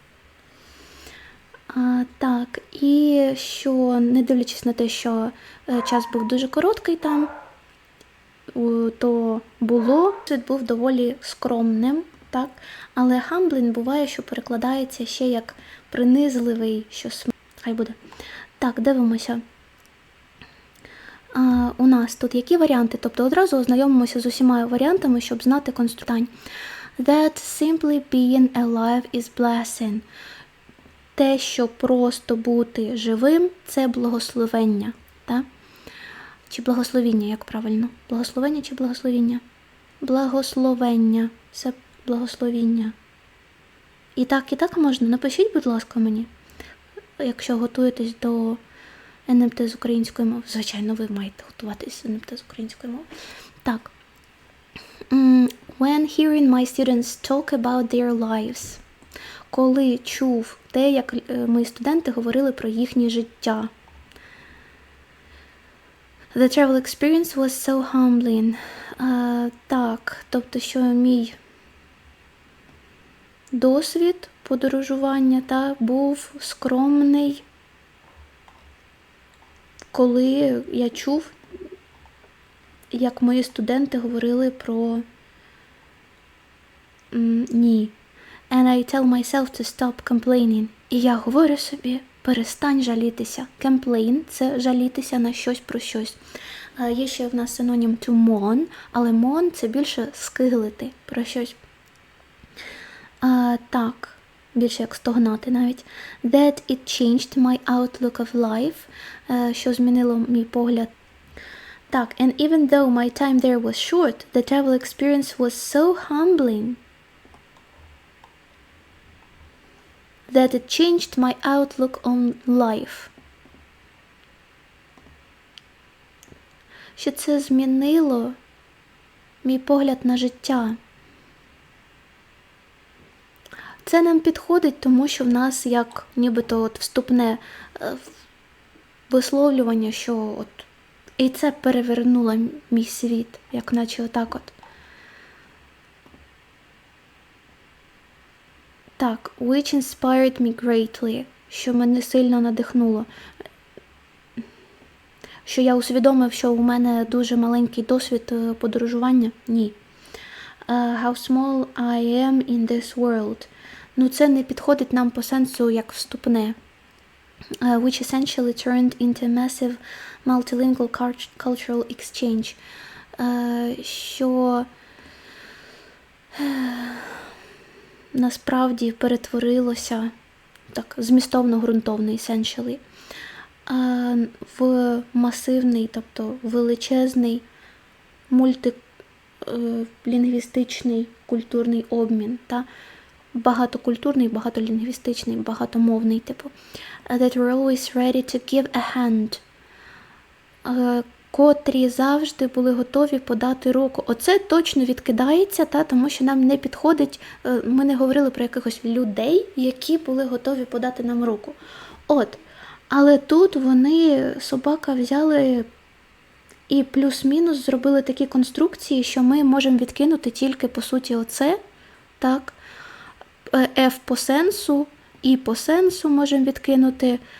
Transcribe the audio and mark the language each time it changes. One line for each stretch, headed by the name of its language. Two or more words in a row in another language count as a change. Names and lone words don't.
Ukrainian: Так, і що, не дивлячись на те, що час був дуже короткий там, то досвід був доволі скромним, так? Але humbling буває, що перекладається ще як принизливий, що хай буде. Так, дивимося. У нас тут які варіанти? Тобто одразу ознайомимося з усіма варіантами, щоб знати конструктань.
English: That simply being alive is blessing.
Ukrainian: Те, що просто бути живим, це благословення. Так? Чи благословіння, як правильно? Благословення чи благословіння? Благословення. Це благословіння. І так можна. Напишіть, будь ласка, мені, якщо готуєтесь до НМТ з української мови. Звичайно, ви маєте готуватись з НМТ з української мови. Так.
English: When hearing my students talk about their lives.
Ukrainian: Коли чув те, як мої студенти говорили про їхнє життя.
English: The travel experience was so humbling.
Ukrainian: Так, тобто, що мій досвід подорожування був скромний, коли я чув, як мої студенти говорили про ні.
English: And I tell myself to stop complaining.
Ukrainian: І я говорю собі, перестань жалітися. Complain – це жалітися на щось про щось. Є ще в нас синонім
English: to mourn,
Ukrainian: але mourn – це більше скиглити про щось. Так, більше як стогнати навіть.
English: That it changed my outlook of life,
Ukrainian: що змінило мій погляд. Так,
English: and even though my time there was short, the travel experience was so humbling that it changed my outlook on life.
Ukrainian: Що це змінило мій погляд на життя. Це нам підходить, тому що в нас як нібито вступне висловлювання, що і це перевернуло мій світ, як наче отак от. Так,
English: which inspired me greatly,
Ukrainian: що мене сильно надихнуло. Що я усвідомив, що у мене дуже маленький досвід подорожування? Ні.
English: How small I am in this world.
Ukrainian: Це не підходить нам по сенсу як вступне.
English: Which essentially turned into a massive multilingual cultural exchange.
Ukrainian: Що насправді перетворилося, так, змістовно-ґрунтовний, essentially, в масивний, тобто величезний мультилінгвістичний культурний обмін, та багатокультурний, багатолінгвістичний, багатомовний, типу.
English: That we're always ready to give a hand.
Ukrainian: Котрі завжди були готові подати руку. Оце точно відкидається, тому що нам не підходить, ми не говорили про якихось людей, які були готові подати нам руку. Але тут вони, собака, взяли і плюс-мінус зробили такі конструкції, що ми можемо відкинути тільки, по суті, оце, так, F по сенсу, І по сенсу можемо відкинути.